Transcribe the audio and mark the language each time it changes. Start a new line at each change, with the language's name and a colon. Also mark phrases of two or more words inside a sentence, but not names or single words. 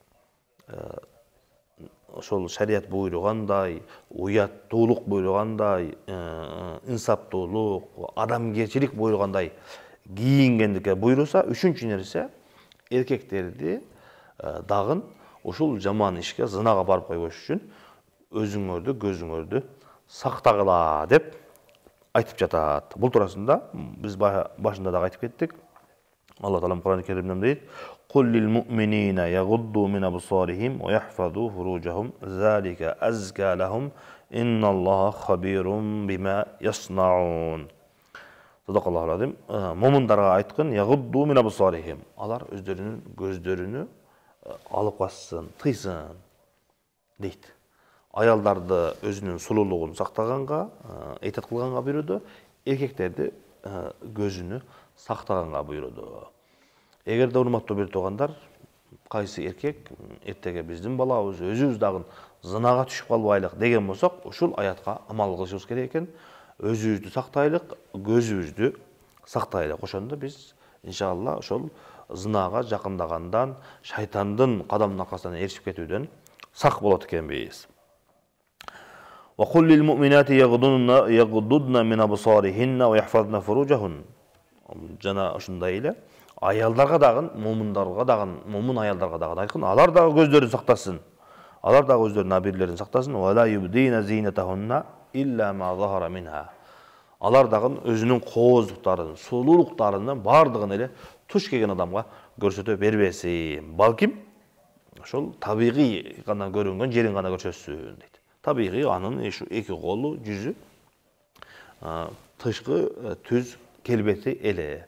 Kyrgyz: ошол шарият буйругандай, уяттуулук буйругандай, инсаптуулук, адамгерчилик буйругандай кийингендикке буйруса, үчүнчү нерсе, эркектерди дагы ушул жаман ишке, зынага барып койбош үчүн өзүңөрдү, көзүңөрдү сактагыла деп айтып жатат. Бул турасында биз башында дагы айтып кеттик. Алла Таалам Кур'ан-ы Керимде дейт:
Arabic: "قل للمؤمنين يغضوا من أبصارهم ويحفظوا فروجهم ذلك أزكى لهم إن الله خبير بما يصنعون." صدق الله العظيم.
Kyrgyz: Момундарга айткын:
Arabic: "يغضوا من أبصارهم."
Kyrgyz: Алар өздөрүнүн көздөрүнү алып качсын, тыйсын дейт. Аялдарды өзүнүн сулуулугун сактаганга, этат кылганга буйруду, эркектерди көзүнү сактаганга буйруду. Эгерде урматтуу бир туугандар, кайсы эркек эртеге биздин балабыз, өзүбүз дагы зынага түшүп калбайлык деген болсок, ушул аятка амал кылышыбыз керек экен. Өзүбүздү сактайлык, көзүбүздү сактайлык. Ошондо биз иншалла ошол зынага жакындагандан, шайтандын кадамынын аркасынан ээрчип кетүүдөн сак болот экенбиз.
Arabic: وقل للمؤمنات يغضضن من أبصارهن ويحفظن فروجهن.
Kyrgyz: Жана ошондой эле аялдарга дагы, момундарга дагы, момун аялдарга дагы айткын, алар дагы көздөрүн сактасын. Алар дагы өздөрүнүн абирлерин сактасын.
Arabic: ولا يبدين زينتهن إلا ما ظهر منها.
Kyrgyz: Алар дагы өзүнүн кооздуктарын, сулуулуктарын бардыгын эле туш келген адамга көрсөтө бербесин. Балким ошол табигый гана көрүнгөн жерин гана көрсөтсүн дейт. Табигый анын эки колу, жүзү, тышкы түз келбети эле.